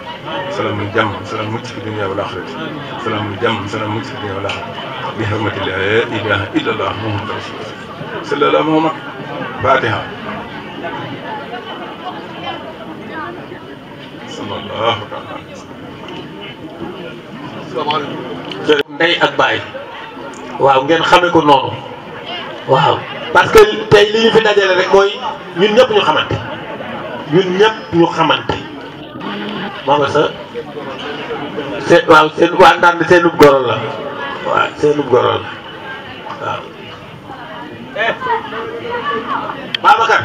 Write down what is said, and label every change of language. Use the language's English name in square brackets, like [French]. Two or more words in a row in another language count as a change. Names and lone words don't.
[Arabic] سلام الجم سلام مجد في الدنيا والآخرة. سلام الجم سلام مجد في الدنيا والآخرة. بحرمة لا إله إلا الله محمد رسول الله صلى الله عليه وسلم. فاتحة. صلى الله تعالى عليه وسلم. السلام عليكم. [Wolof] ndey ak baay waaw ngeen xamee ko noonu waaw parce que tey li ñu fi dajale rek mooy ñun ñëpp ñu xamante moo nga sa seen waaw seen waa ndànd seenub goro la waaw seenub goro la waaw Babacar